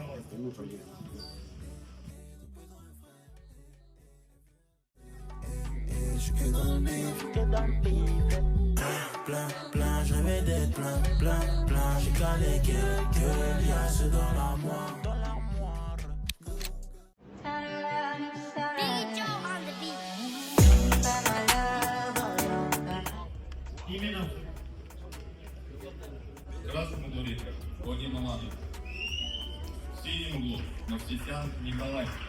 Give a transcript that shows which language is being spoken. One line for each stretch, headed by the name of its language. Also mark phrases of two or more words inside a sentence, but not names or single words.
French: J'suis que dans le bif, plein, je rêvais d'être plein, j'ai calé quelques liasses dans l'armoire.
Russian: Именно красным углу Вадим Маманов, в синем углу Мавсисян Николай.